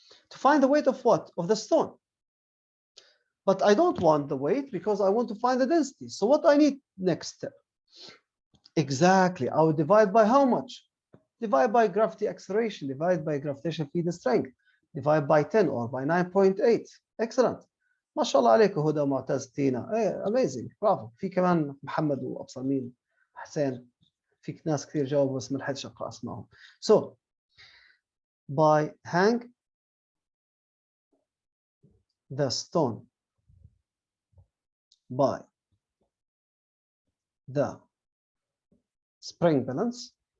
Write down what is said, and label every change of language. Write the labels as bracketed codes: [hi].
[en] To find the weight of what? Of the stone. But I don't want the weight because I want to find the density. So what I need next step? Exactly, I would divide by how much? Divide by gravity acceleration, divide by gravitational field strength, divide by 10 or by 9.8. Excellent. [ar] ما شاء الله عليك هدى معتز تينا. [en] Amazing. Bravo. [ar] في كمان محمد وابصر مين حسين. في ناس كثير جاوبوا بس ما لحقتش اقرا اسمائهم. [en] So by hang the stone by the spring balance